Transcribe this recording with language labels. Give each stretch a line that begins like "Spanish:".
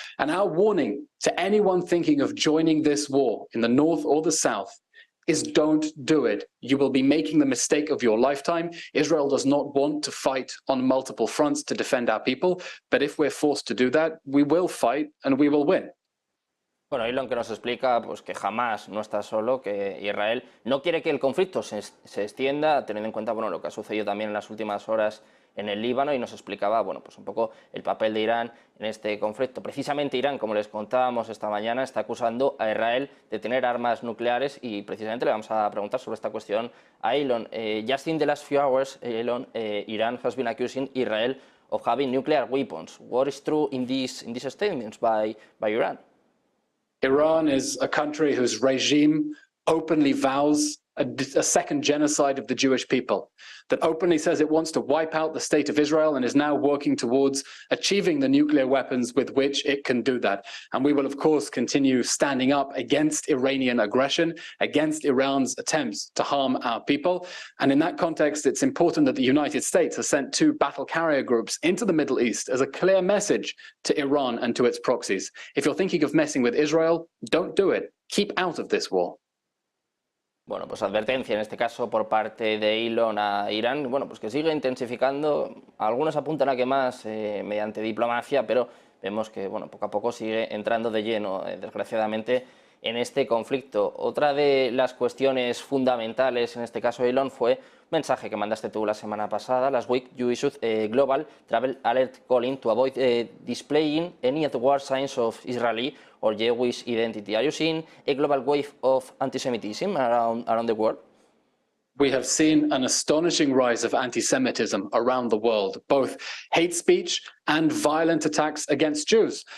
English: And our warning to anyone thinking of joining this war in the north or the south is don't do it. You will be making the mistake of your lifetime. Israel does not want to fight on multiple fronts to defend our people, but if we're forced to do that, we will fight and we will win.
Spanish: Bueno, Eylon, que nos explica pues, que Hamas no está solo, que Israel no quiere que el conflicto se extienda, teniendo en cuenta, bueno, lo que ha sucedido también en las últimas horas en el Líbano y nos explicaba, bueno, pues un poco el papel de Irán en este conflicto. Precisamente Irán, como les contábamos esta mañana, está acusando a Israel de tener armas nucleares y precisamente le vamos a preguntar sobre esta cuestión a Elon.
English: Just in the last few hours, Elon, Iran has been accusing Israel of having nuclear weapons. What is true in these statements by Iran? Iran is a country whose regime openly vows a second genocide of the Jewish people, that openly says it wants to wipe out the state of Israel and is now working towards achieving the nuclear weapons with which it can do that. And we will, of course, continue standing up against Iranian aggression, against Iran's attempts to harm our people. And in that context, it's important that the United States has sent 2 battle carrier groups into the Middle East as a clear message to Iran and to its proxies. If you're thinking of messing with Israel, don't do it. Keep out of this war.
Spanish: Bueno, pues advertencia en este caso por parte de Elon a Irán, bueno, pues que sigue intensificando, algunos apuntan a que más mediante diplomacia, pero vemos que, bueno, poco a poco sigue entrando de lleno, desgraciadamente, en este conflicto. Otra de las cuestiones fundamentales, en este caso Elon, fue un mensaje que mandaste tú la semana pasada.
English: Last week you issued a global travel alert calling to avoid displaying any outward signs of Israeli or Jewish identity. Are you seeing a global wave of anti-Semitism around the world? We have seen an astonishing rise of anti-Semitism around the world, both hate speech and violent attacks against Jews.